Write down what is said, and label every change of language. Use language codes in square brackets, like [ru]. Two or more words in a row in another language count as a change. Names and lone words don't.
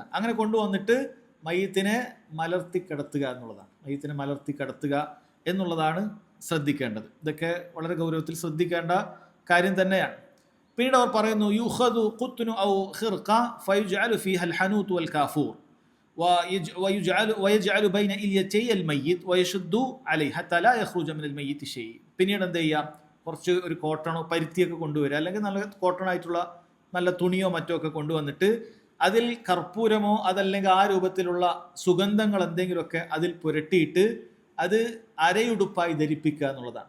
[ml] അങ്ങനെ കൊണ്ടുവന്നിട്ട് മയ്യത്തിനെ മലർത്തി കിടത്തുക എന്നുള്ളതാണ്. മയ്യത്തിനെ മലർത്തി കിടത്തുക എന്നുള്ളതാണ് ശ്രദ്ധിക്കേണ്ടത്. ഇതൊക്കെ വളരെ ഗൗരവത്തിൽ ശ്രദ്ധിക്കേണ്ട കാര്യം തന്നെയാണ്. പിന്നീട് അവർ പറയുന്നു, [ar] يؤخذ قطن أو خرقة فيجعل فيها الحنوط والكافور ويجعل بين إليتي الميت ويشد عليه حتى لا يخرج من الميت شيء. [ml] പിന്നീട് എന്ത് ചെയ്യുക, കുറച്ച് ഒരു കോട്ടണോ പരുത്തിയൊക്കെ കൊണ്ടുവരിക, അല്ലെങ്കിൽ നല്ല കോട്ടണായിട്ടുള്ള നല്ല തുണിയോ മറ്റോ ഒക്കെ കൊണ്ടുവന്നിട്ട് അതിൽ കർപ്പൂരമോ അതല്ലെങ്കിൽ ആ രൂപത്തിലുള്ള സുഗന്ധങ്ങൾ എന്തെങ്കിലുമൊക്കെ അതിൽ പുരട്ടിയിട്ട് അത് അരയുടുപ്പായി ധരിപ്പിക്കുക എന്നുള്ളതാണ്.